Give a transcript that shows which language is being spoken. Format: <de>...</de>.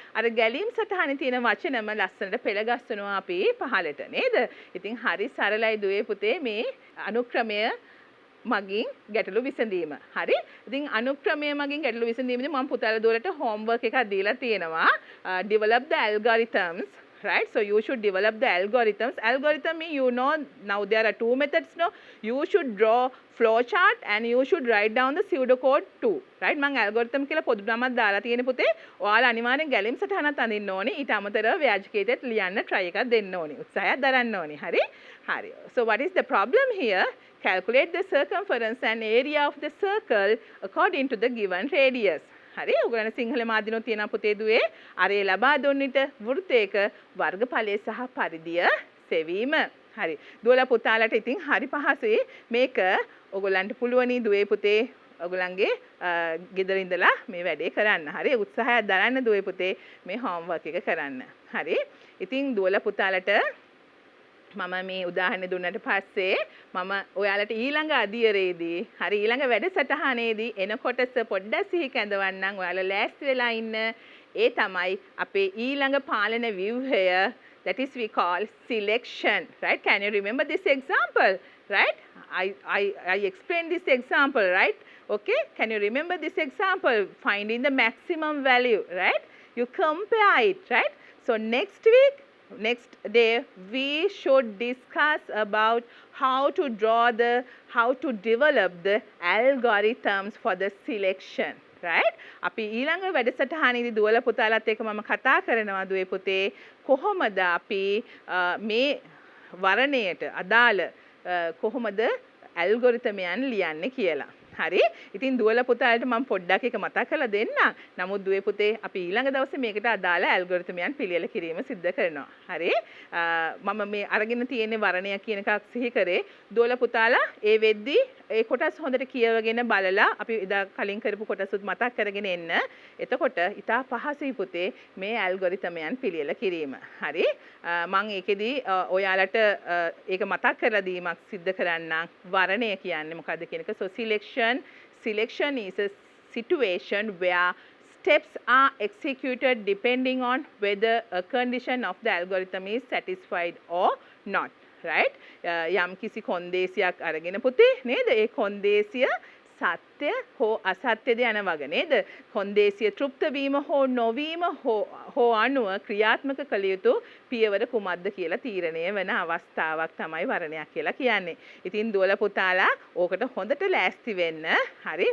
<si>අර ගැලීම් සටහනේ තියෙන වචනම ලස්සනට පෙළගස්සනවා අපි පහලට නේද? ඉතින් හරි සරලයි දුවේ පුතේ මේ අනුක්‍රමය මගින් ගැටලු විසඳීම. හරි? ඉතින් අනුක්‍රමය මගින් ගැටලු විසඳීමේදී මම පුතාලා දුවලට homework එකක් දීලා තියෙනවා.</si> <en>Develop the algorithms. Right? So you should develop the algorithms. Algorithm mean you know now there are two methods. No, you should draw flow chart and you should write down the pseudocode too. Right?</en> <si>මම algorithm කියලා පොදු නමක් දාලා තියෙන පුතේ. ඔයාලා අනිවාර්යෙන් ගැලීම් සටහනක් අඳින්න ඕනේ. ඊට අමතරව ව්‍යාජකයට ලියන්න try එකක් දෙන්න ඕනේ. උත්සාහයක් දරන්න ඕනේ. හරි? හරි.</si> <en>So what is the problem here? Calculate the circumference and area of the circle according to the given radius.</en> <si>හරි ඔයගොල්ලන් සිංහල මාධ්‍යනොත් තියෙනවා පුතේ දුවේ අරේ ලබා දුන්නිට වෘත්තයක වර්ගඵලය සහ පරිධිය සෙවීම. හරි දුවලා පුතාලට ඉතින් හරි පහසුයි මේක ඔයගොල්ලන්ට පුළුවනි දුවේ පුතේ ඔයගොල්ලන්ගේ ගෙදර ඉඳලා මේ වැඩේ කරන්න. හරි උත්සාහයක් දරන්න දුවේ පුතේ මේ homework එක කරන්න. හරි ඉතින් දුවලා පුතාලට මම මේ උදාහරණ දුන්නට පස්සේ මම ඔයාලට ඊළඟ අදියරේදී හරි ඊළඟ වැඩසටහනේදී එන කොටස පොඩ්ඩක් සිහි කැඳවන්නම් ඔයාලා ලෑස්ති වෙලා ඉන්න ඒ තමයි අපේ ඊළඟ පාලන ව්‍යුහය</si> <en>that is we call selection, right? Can you remember this example, right? I explained this example, right? Okay, can you remember this example? Finding the maximum value, right? You compare it, right? So next week, next day, we should discuss about how to develop the algorithms for the selection, right?</en> <si>අපි ඊළඟ වැඩසටහනේදී දුවල පුතාලත් එක්ක මම කතා කරනවා දුවේ පුතේ කොහොමද අපි මේ වර්ණයට අදාළ කොහොමද ඇල්ගොරිතමයන් ලියන්නේ කියලා. හරි. ඉතින් දුවල පුතාලට මම පොඩ්ඩක් එක මතක් කරලා දෙන්න. නමුත් දුවේ පුතේ අපි ඊළඟ දවසේ මේකට අදාළ ඇල්ගොරිතමයන් පිළියෙල කිරීම සිද්ධ කරනවා. හරි. මම මේ අරගෙන තියෙන වර්ණය කියන එකක් සිහි කරේ. දුවල පුතාලා ඒ වෙද්දී ඒ කොටස් හොඳට කියවගෙන බලලා අපි එදා කලින් කරපු කොටසුත් මතක් කරගෙන එන්න. එතකොට ඊට පහසුයි පුතේ මේ ඇල්ගොරිතමයන් පිළියෙල කිරීම. හරි. මම ඒකෙදී ඔයාලට ඒක මතක් කරලා දීමක් සිද්ධ කරන්නම්. වර්ණය කියන්නේ මොකද්ද කියන එක.</si> <en>So selection is a situation where steps are executed depending on whether a condition of the algorithm is satisfied or not, right?</en> <si>යම් කිසි කොන්දේසියක් අරගෙන පුතේ නේද? ඒ කොන්දේසිය සත්‍ය හෝ අසත්‍යද යන වගේ නේද? කොන්දේසිය තෘප්ත වීම හෝ නොවීම හෝ අනුව ක්‍රියාත්මක කළ යුතු පියවර කුමක්ද කියලා තීරණය වෙන අවස්ථාවක් තමයි වර්ණයක් කියලා කියන්නේ. ඉතින් දුවල පුතාලා ඕකට හොඳට ලෑස්ති වෙන්න. හරි?</si>